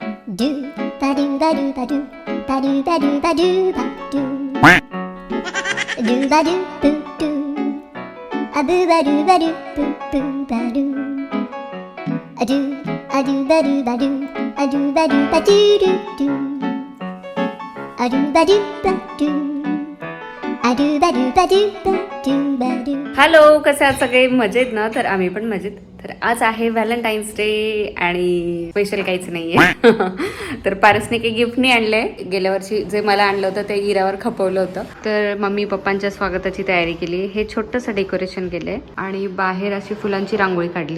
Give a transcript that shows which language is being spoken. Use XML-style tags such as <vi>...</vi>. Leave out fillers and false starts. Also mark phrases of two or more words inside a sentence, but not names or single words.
<mr>Do ba do ba do ba do ba do ba do ba do ba do do ba do boo do a boo ba do ba do boo boo ba do a do ba do ba do a do ba do ba do do do a do ba do ba do a do ba do ba do ba do ba do. हॅलो, कसे आहात सगळे? मजेत ना? तर आम्ही पण मजेत. तर आज आहे व्हॅलेंटाईन्स डे आणि स्पेशल काहीच नाहीये. तर पारसने काही गिफ्ट नाही आणलंय. गेल्या वर्षी जे मला आणलं होतं ते इरावर खपवलं होतं. तर मम्मी पप्पांच्या स्वागताची तयारी केली. हे छोटंसं डेकोरेशन केलंय आणि बाहेर अशी फुलांची रांगोळी काढली.</mr>